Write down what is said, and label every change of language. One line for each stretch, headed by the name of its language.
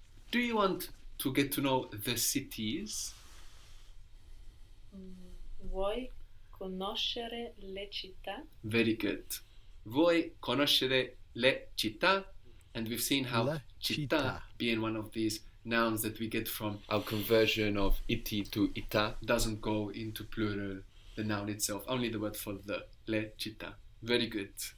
English: Do you want to get to know the cities?
Italian: Vuoi conoscere le città?
English: Very good.
Italian: Vuoi conoscere le città?
English: And we've seen how
Italian: La città città.
English: being one of these nouns that we get from our conversion of iti to ita doesn't go into plural, the noun itself, only the word for the,
Italian: le città.
English: Very good.